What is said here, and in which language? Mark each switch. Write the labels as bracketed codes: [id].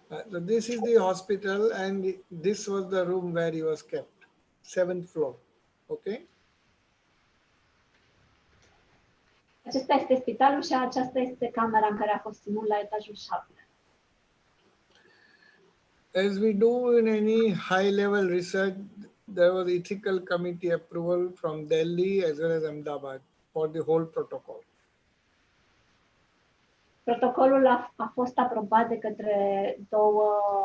[en] So this is the hospital, and this was the room where he was kept, 7th floor. Okay. [ro] Acesta este spitalul și aceasta este camera în care a fost ținut la etajul 7. [en] As we do in any high-level research, there was ethical committee approval from Delhi as well as Ahmedabad for the whole protocol. [ro] Protocolul a fost aprobat de către două